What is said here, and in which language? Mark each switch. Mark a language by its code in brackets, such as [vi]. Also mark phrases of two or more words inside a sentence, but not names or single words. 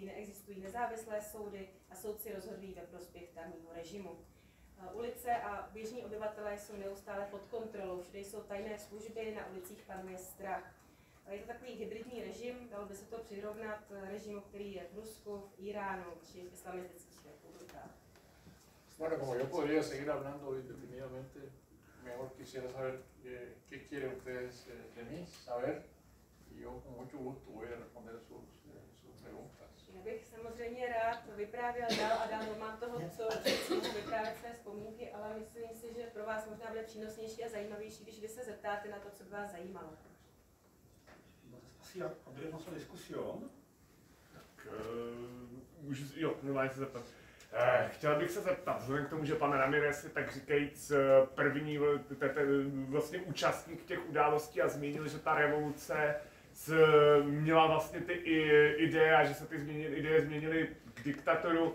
[cs] Neexistují nezávislé soudy a soudci rozhodují ve prospěch tamního režimu. Ulice a běžní obyvatelé jsou neustále pod kontrolou, všude jsou tajné služby, na ulicích panuje strach. Je to takový hybridní režim, dalo by se to přirovnat režimu, který je v Rusku, v Iránu či v islamistických republikách. [es] Bueno, como yo podría seguir hablando indefinidamente, mejor quisiera saber qué quieren ustedes de mí saber y yo con mucho gusto voy a responder sus preguntas. [cs] Já bych samozřejmě rád vyprávěl dál a dál, mám toho, co mohu vyprávět své vzpomínky, ale myslím si, že pro vás možná bude přínosnější a zajímavější, když vy se zeptáte na to, co by vás zajímalo. [es] Asi abriremos la discusión. [cs] Tak, normálně se zeptat. Chtěl bych se zeptat, vzhledem k tomu, že pan Ramirez je tak říkajíc první vlastně účastník těch událostí a zmínil, že ta revoluce měla vlastně ty ideje a že se ty ideje změnily k diktatoru.